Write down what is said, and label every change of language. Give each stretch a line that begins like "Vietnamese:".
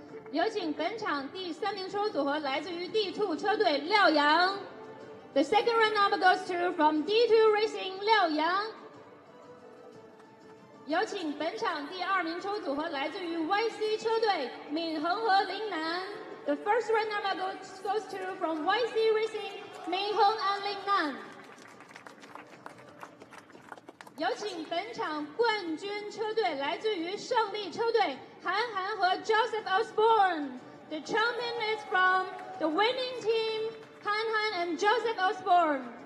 Chinese: 有请本场第3名车手组合来自于 D2 车队廖阳。
English: The second runner-up goes to from D2 Racing 廖阳。
Chinese: 有请本场第2名车手组合来自于 YC 车队闵恒和林楠。
English: The first runner-up goes to from YC Racing 闵恒 and 林楠。
Chinese: 有请本场冠军车队来自于胜利车队韩寒和 Joseph Osborne.
English: The champion is from the winning team, Han Han and Joseph Osborne.